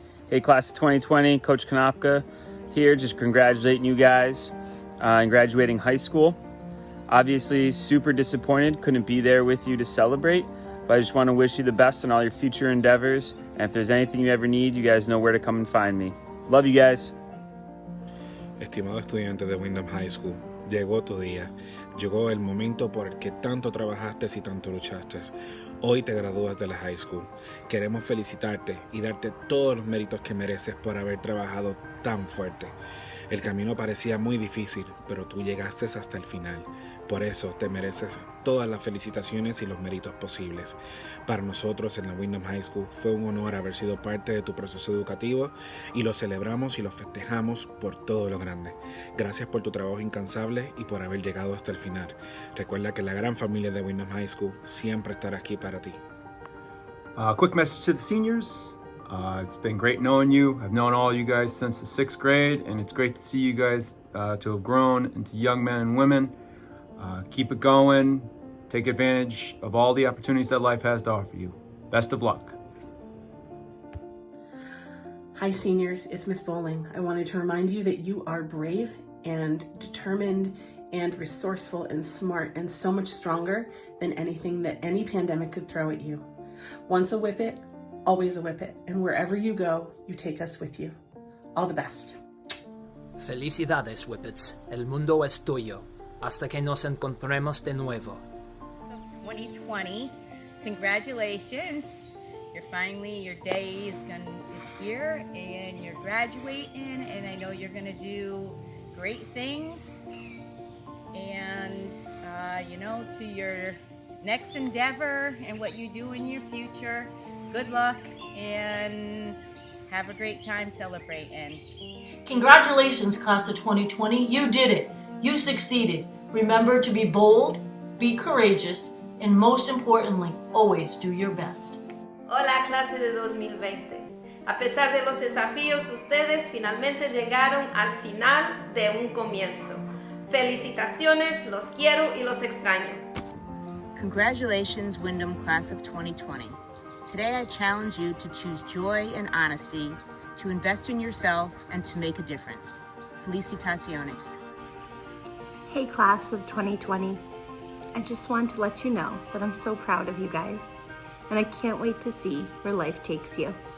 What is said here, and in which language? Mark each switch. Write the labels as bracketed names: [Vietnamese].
[English] Hey, class of 2020, Coach Konopka here, just congratulating you guys in graduating high school. Obviously, super disappointed, couldn't be there with you to celebrate, but I just want to wish you the best in all your future endeavors. And if there's anything you ever need, you guys know where to come and find me. Love you guys. [Spanish] Estimado estudiante de Windham High School, llegó tu día. Llegó el momento por el que tanto trabajaste y tanto luchaste. Hoy te gradúas de la high school. Queremos felicitarte y darte todos los méritos que mereces por haber trabajado tan fuerte. El camino parecía muy difícil, pero tú llegaste hasta el final. Por eso te mereces todas las felicitaciones y los méritos posibles. Para nosotros en la Windham High School fue un honor haber sido parte de tu proceso educativo y lo celebramos y lo festejamos por todo lo grande. Gracias por tu trabajo incansable y por haber llegado hasta el final. Recuerda que la gran familia de Windham High School siempre estará aquí para ti. [English] Quick message to the seniors. It's been great knowing you. I've known all you guys since the 6th grade, and it's great to see you guys to have grown into young men and women. Keep it going. Take advantage of all the opportunities that life has to offer you. Best of luck. Hi seniors, it's Miss Bowling. I wanted to remind you that you are brave and determined and resourceful and smart and so much stronger than anything that any pandemic could throw at you. Once a Whippet, always a Whippet, and wherever you go, you take us with you. All the best. [Spanish] Felicidades, Whippets. El mundo es tuyo. Hasta que nos encontremos de nuevo. [English] 2020, congratulations. Your day is here, and you're graduating, and I know you're gonna do great things. And to your next endeavor and what you do in your future, good luck and have a great time celebrating. Congratulations, class of 2020. You did it. You succeeded. Remember to be bold, be courageous, and most importantly, always do your best. [Spanish] Hola, clase de 2020. A pesar de los desafíos, ustedes finalmente llegaron al final de un comienzo. Felicitaciones, los quiero y los extraño. [English] Congratulations, Windham class of 2020. Today I challenge you to choose joy and honesty, to invest in yourself, and to make a difference. [Spanish] Felicitaciones. [English] Hey class of 2020, I just want to let you know that I'm so proud of you guys, and I can't wait to see where life takes you.